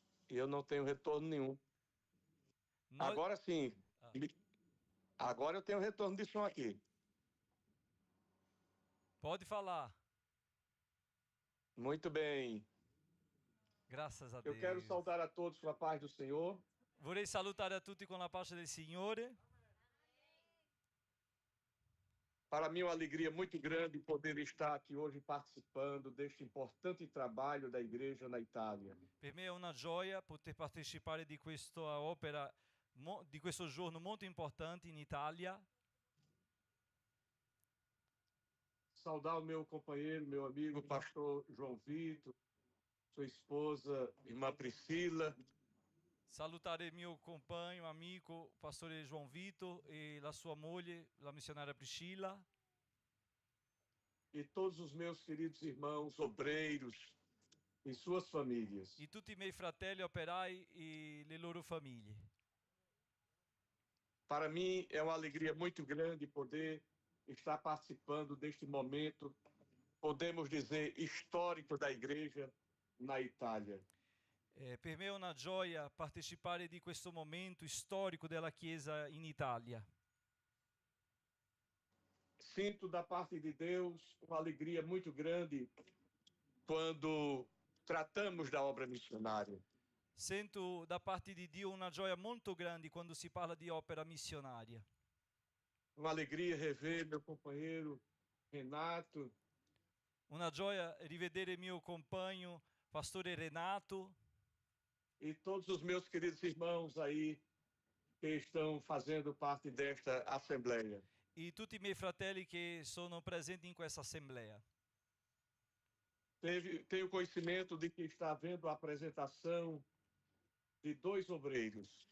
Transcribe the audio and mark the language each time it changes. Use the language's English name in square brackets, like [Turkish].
[Portuguese] E eu não tenho retorno nenhum. Agora sim. Agora eu tenho retorno de som aqui. Pode falar. Muito bem. Graças a Deus. Eu quero saudar a todos com a paz do Senhor. [Italian] Vorrei salutare a tutti con la pace del Signore. [Portuguese] Para mim é uma alegria muito grande poder estar aqui hoje participando deste importante trabalho da igreja na Itália. [Italian] Per me è una gioia poter partecipare di questa opera, di questo giorno molto importante in Italia. [Portuguese] Saudar o meu companheiro, meu amigo, pastor João Vitor, sua esposa, irmã Priscila. [Italian] Salutare il mio compagno, amico, pastore João Vitor e la sua moglie, la missionária Priscilla. [Portuguese] E todos os meus queridos irmãos, obreiros e suas famílias. [Italian] E tutti i miei fratelli operai e le loro famiglie. [Portuguese] Para mim é uma alegria muito grande poder estar participando deste momento, podemos dizer, histórico da igreja na Itália. [Italian] Per me è una gioia partecipare di questo momento storico della Chiesa in Italia. [Portuguese] Sinto da parte de Deus uma alegria muito grande quando tratamos da obra missionária. [Italian] Sento da parte di Dio una gioia molto grande quando si parla di opera missionaria. [Portuguese] Uma alegria rever meu companheiro Renato, [Italian] Una gioia rivedere mio compagno, pastore Renato, [Portuguese] e todos os meus queridos irmãos aí que estão fazendo parte desta assembleia. [Italian] e tutti i miei fratelli che sono presenti in questa assemblea. [Portuguese] Tenho conhecimento de que está havendo a apresentação de 2 obreiros.